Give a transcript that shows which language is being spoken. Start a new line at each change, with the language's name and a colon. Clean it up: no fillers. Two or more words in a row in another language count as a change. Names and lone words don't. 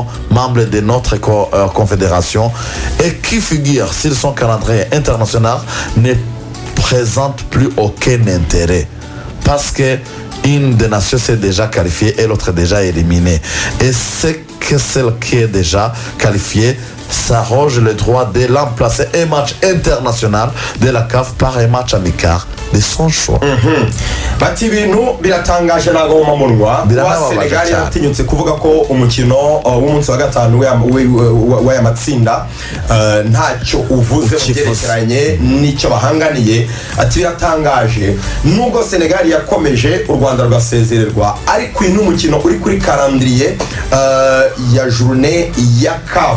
French: membres de notre confédération et qui figure sur son calendrier international ne présente plus aucun intérêt, parce que une des nations s'est déjà qualifiée et l'autre déjà éliminée, et c'est que celle qui est déjà qualifiée s'arroge le droit de remplacer un match international de la CAF par un match amical de son choix.
Kinyarwanda: Bati ibintu biratangaje ntago mu munwa wa Senegal yatinyutse kuvuga ko umukino w'umunsi wa gatanu w'aya matsinda ntacyo uvuze mu byerekeranye n'icyo bahanganiye. Ati biratangaje nubwo Senegal yakomeje u Rwanda rwasezererwa, ariko uyu n'umukino uri kuri calendrier ya journée ya CAF.